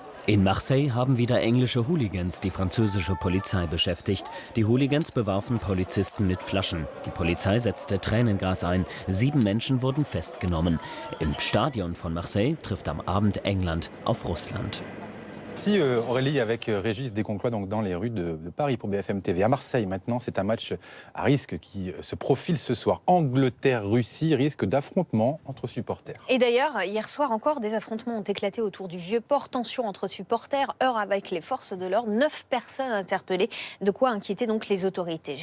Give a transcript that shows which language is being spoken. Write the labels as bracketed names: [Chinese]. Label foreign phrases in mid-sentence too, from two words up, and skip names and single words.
[German] In Marseille haben wieder englische Hooligans die französische Polizei beschäftigt. Die Hooligans bewarfen Polizisten mit Flaschen. Die Polizei setzte Tränengas ein. 7 Menschen wurden festgenommen. Im Stadion von Marseille trifft am Abend England auf Russland. [French] Merci Aurélie avec Régis Desconquois donc dans les rues de Paris pour BFM TV. À Marseille maintenant, c'est un match à risque qui se profile ce soir. Angleterre-Russie, risque d'affrontement entre supporters. Et d'ailleurs, hier soir encore, des affrontements ont éclaté autour du Vieux-Port. Tension entre supporters, heurts avec les forces de l'ordre. 9 personnes interpellées, de quoi inquiéter donc les autorités.